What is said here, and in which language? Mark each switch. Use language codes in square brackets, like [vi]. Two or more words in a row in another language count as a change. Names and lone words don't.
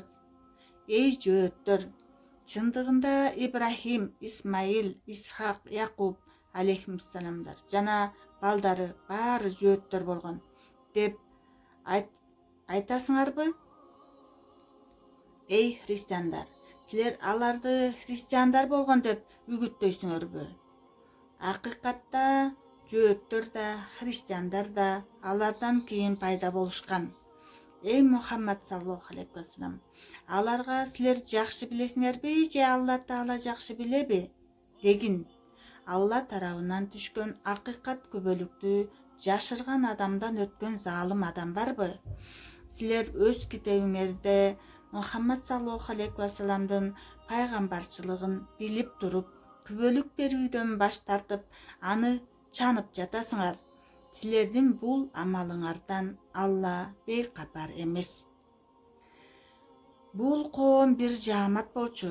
[ky] Эй жөөттөр, чындыгында Ибрахим, Исмаил, Исхак, Якуб алейхиссаламдар жана балдары баары жөөттөр болгон деп айтасыңарбы? Эй христиандар, силер аларды христиандар болгон деп үгүттөйсүңөрбү? Акыйкатта жөөттөр да, христиандар да алардан кийин пайда болушкан. Эй Мухаммад [ar] صلى الله عليه وسلم, [ky] аларга силер жакшы билесиңерби же Алла Таала жакшы билеби? Дегин. Алла тарабынан түшкөн акыйкат күбөлүктү жашырган адамдан өткөн залым адам барбы? Силер өз китебиңерде Мухаммад [ar] صلى الله عليه وسلم [ky] пайгамбарчылыгын билип туруп, күбөлүк берүүдөн баш тартып, аны чанып жатасыңар. Силердин бул амалыңардан Алла бейкапар эмес. Бул коом бир жаамат болчу.